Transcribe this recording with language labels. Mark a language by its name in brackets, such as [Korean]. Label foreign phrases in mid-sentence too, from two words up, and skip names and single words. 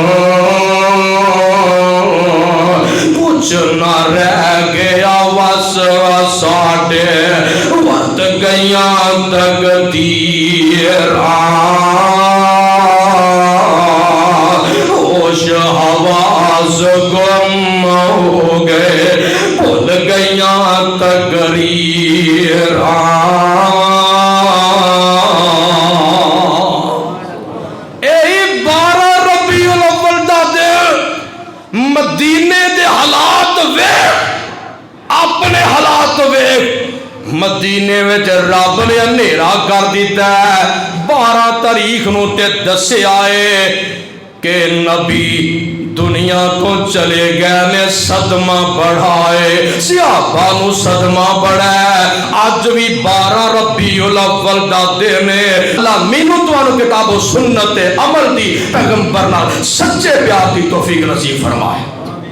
[Punjabi] کچھ نہ رہ گیا وس ساڈے ورت گئیاں تقدیراں، ہوش حواس گم ہو گئے بھول گئیاں تقریراں۔ مدینے دے حالات ویکھ، اپنے حالات ویکھ، مدینے وچ رب نے اندھیرا کر دیتا ہے، 12 تاریخ نو تے دسیا ہے کہ نبی دنیا تو چلے گئے نے صدمہ بڑھائے صحابہ نو صدمہ بڑھائے آج بھی 12 ربیع الاول دا دینے اللہ مینو توانو کتاب و سنت عمل دی پیغمبر نال سچے پیار دی توفیق نصیب فرمائے